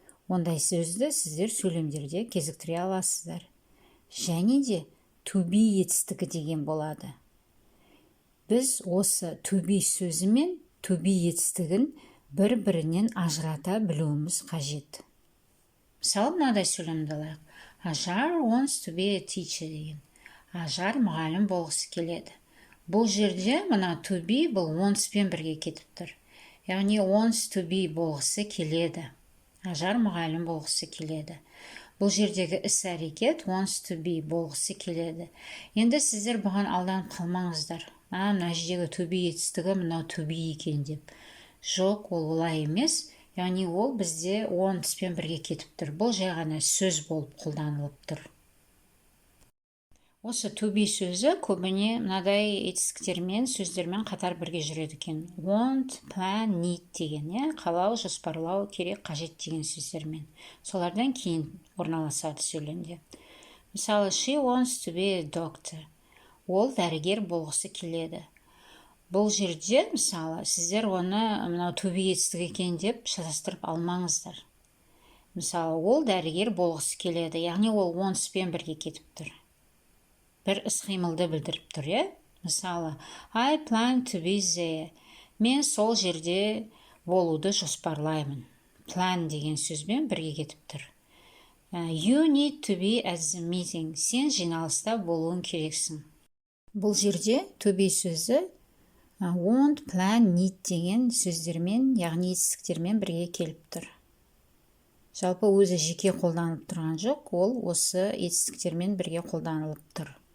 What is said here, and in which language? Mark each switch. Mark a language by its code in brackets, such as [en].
[kk] Ондай сөзді сіздер сөйлемдерде кезіктіре аласыздар. Және де to be етістігі деген болады. Біз осы to be сөзі мен to be етістігін бір-бірінен ажырата білуіміз қажет. Мысалы, мынадай сөйлемді алайық. [en] Ажар wants to be a teacher деген. [kk] Ажар мұғалім болғысы келеді. Бұл жерде мына to be бұл wants пен бірге кетіп тұр. Яғни [en] wants to be [kk] болғысы келеді. Ажар мұғалім болғысы келеді. Бұл жердегі іс-әрекет [en] wants to be [kk] болғысы келеді. Енді сіздер бұған алданып қалмаңыздар. Мына жердегі to be етістігі мынау to be екен деп. Жоқ, ол олай емес. Яғни ол бізде wants пен бірге кетіп тұр. Бұл жай ғана сөз болып қолданылып тұр. Осы to be сөзі көбіне мынадай етістіктермен, сөздермен қатар бірге жүреді екен. Want, plan, need деген, қалау, жоспарлау, керек, қажет деген сөздермен. Солардан кейін орналасады сөйлемде. [en] Мысалы, she wants to be a doctor. [kk] Ол дәрігер болғысы келеді. Бұл жерде, мысалы, сіздер оны мынау to be етістігі екен деп шатастырып алмаңыздар. Мысалы, ол дәрігер болғысы келеді, яғни ол wants пен бірге кетіп тұр. Бір іс-қимылды білдіріп тұр, Мысалы, [en] I plan to be there. [kk] Мен сол жерде болуды жоспарлаймын. Plan деген сөзбен бірге кетіп тұр. [en] You need to be at the meeting. [kk] Сен жиналыста болуың керексің. Бұл жерде to be сөзі want, plan, need деген сөздермен, яғни етістіктермен бірге келіп тұр. Жалпы өзі жеке қолданылып тұрған жоқ, ол осы етістіктермен бірге қолданылып тұр.